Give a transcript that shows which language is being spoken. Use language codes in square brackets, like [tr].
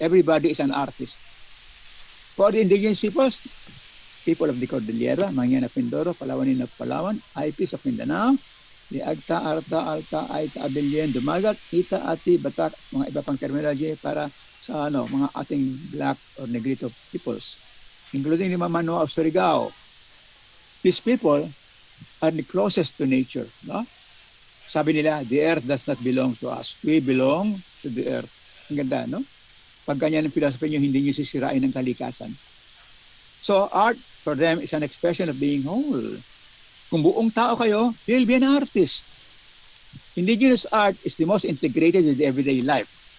[en] Everybody is an artist. For the indigenous peoples, people of the Cordillera, Mangyan of Mindoro, Palawanin of Palawan, Aipis of Mindanao, the Agta, Arta, Alta, Aita, Abilien, Dumagat, Ita, Ati, Batak, [tl] mga iba pang terminology para sa mga ating [en] black or negrito peoples, including the Mamanoa of Surigao. These people are the closest to nature. No? [tl] Sabi nila, [en] the earth does not belong to us. We belong to the earth. [tl] Ang ganda, no? Pag ganyan ang philosophy nyo, hindi nyo sisirain ng kalikasan. [en] So, art for them is an expression of being whole. [tl] Kung buong tao kayo, [en] you'll be an artist. Indigenous art is the most integrated with everyday life.